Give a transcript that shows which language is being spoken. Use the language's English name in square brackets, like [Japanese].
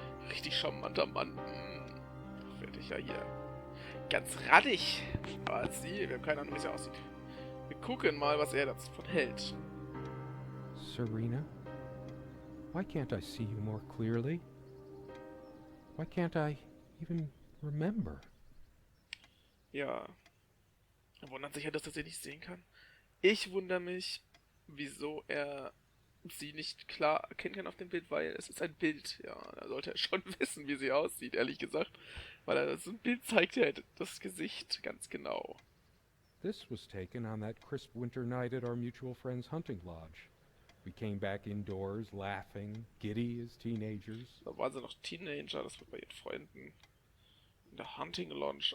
[German] Richtig charmanter Mann. Werde ich ja hier ganz raddig. Aber sie, wir haben keine Ahnung, wie sie aussieht. Wir gucken mal, was er davon hält. Serena? [English] Why can't I see you more clearly? Why can't I even remember? [German] Ja. Er wundert sich ja, dass er sie nicht sehen kann. Ich wundere mich, wieso er sie nicht klar erkennen kann auf dem Bild, weil es ist ein Bild. Ja, da sollte er schon wissen, wie sie aussieht, ehrlich gesagt. Weil er so ein Bild zeigt ja das Gesicht ganz genau. [English] This was taken on that crisp winter night at our mutual friend's hunting lodge. We came back indoors, laughing, giddy as teenagers. [German] Da waren sie noch Teenager, das war bei ihren Freunden in der Hunting Lodge.